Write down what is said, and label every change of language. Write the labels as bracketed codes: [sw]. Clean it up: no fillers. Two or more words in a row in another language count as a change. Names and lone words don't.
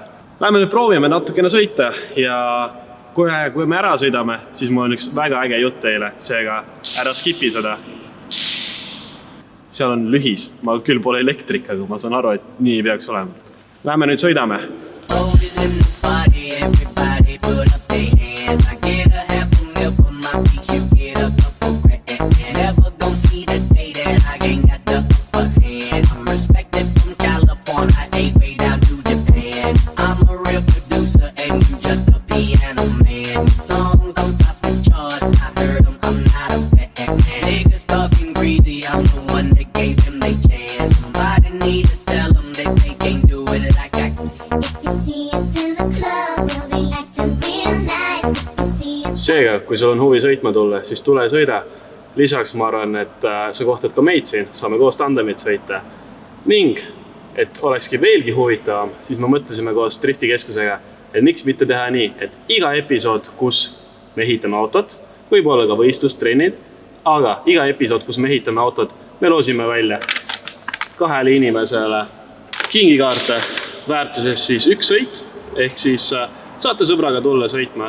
[et] Läheme nüüd proovime natukene sõita ja kui me ära sõidame, siis mul on üks väga äge jutt teile, seega ära skipi seda. Seal on lühis, ma küll pole elektrik, aga ma saan aru, et nii peaks olema. Läheme nüüd sõidame. [en] roll it in the party, everybody put up their hands. I get a half a mil for my piece, you get a couple grand. Never gon' see the day that I ain't got the upper hand. I'm respected from California, way down to Japan. I'm a real producer and you just a piano man. Songs on top the charts, I heard them, I'm not a fan. Niggas talking greedy, I'm the one that gave them their chance. Somebody need to tell them that they can't do it like I can. If you see us in the club, we'll be acting real nice. If you see us [et] Seega, kui sul on huvi sõitma tulla, siis tule sõida. Lisaks ma arvan, et sa kohtad ka meid siin, saame koos tandemit sõita. Ning, et olekski veelgi huvitavam, siis me mõtlesime koos driftikeskusega, et miks mitte teha nii, et iga episood, kus me ehitame autot, võib olla ka võistlustrennid, aga iga episood, kus me ehitame autot, me loosime välja 2 inimesele kingikaarte väärtuses siis 1 sõit, ehk siis saate sõbraga tulla sõitma.